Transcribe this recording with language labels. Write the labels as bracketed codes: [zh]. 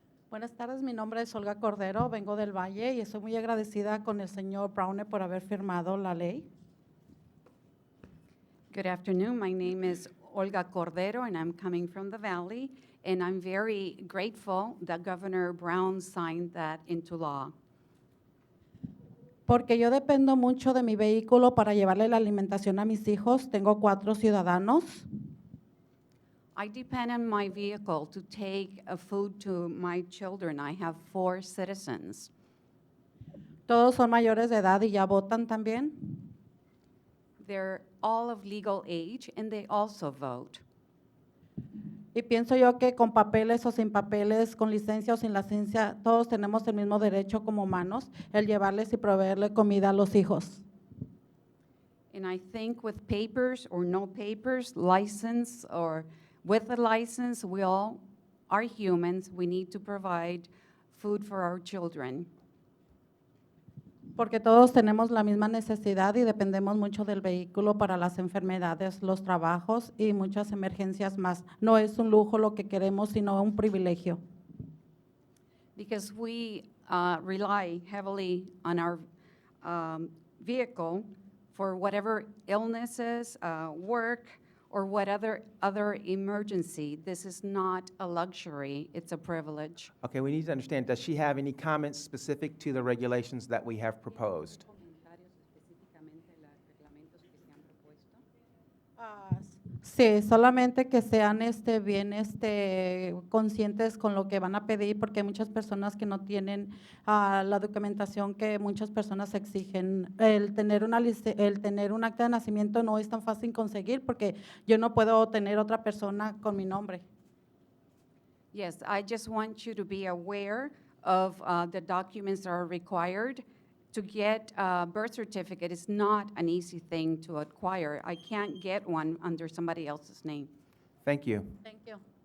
[es] Buenas tardes, mi nombre es Olga Cordero, vengo del Valle y estoy muy agradecida con el señor Browne por haber firmado la ley. [en] Good afternoon. My name is Olga Cordero, and I'm coming from the Valley, and I'm very grateful that Governor Brown signed that into law. [es] Porque yo dependo mucho de mi vehículo para llevarle la alimentación a mis hijos. Tengo 4 ciudadanos. [en] I depend on my vehicle to take food to my children. I have 4 citizens. [es] Todos son mayores de edad y ya votan también. [en] They're all of legal age, and they also vote. [es] Y pienso yo que con papeles o sin papeles, con licencia o sin licencia, todos tenemos el mismo derecho como humanos, el llevarles y proveerle comida a los hijos. [en] And I think with papers or no papers, license or with a license, we all are humans. We need to provide food for our children. [es] Porque todos tenemos la misma necesidad y dependemos mucho del vehículo para las enfermedades, los trabajos y muchas emergencias más. No es un lujo lo que queremos, sino un privilegio. [en] Because we rely heavily on our vehicle for whatever illnesses, work, or what other emergency. This is not a luxury, it's a privilege. Okay, we need to understand, does she have any comments specific to the regulations that we have proposed? [es] Sí, solamente que sean bien conscientes con lo que van a pedir, porque hay muchas personas que no tienen la documentación que muchas personas exigen. El tener un acta de nacimiento no es tan fácil conseguir, porque yo no puedo tener otra persona con mi nombre. [en] Yes, I just want you to be aware of the documents that are required to get a birth certificate is not an easy thing to acquire. I can't get one under somebody else's name. Thank you. Thank you.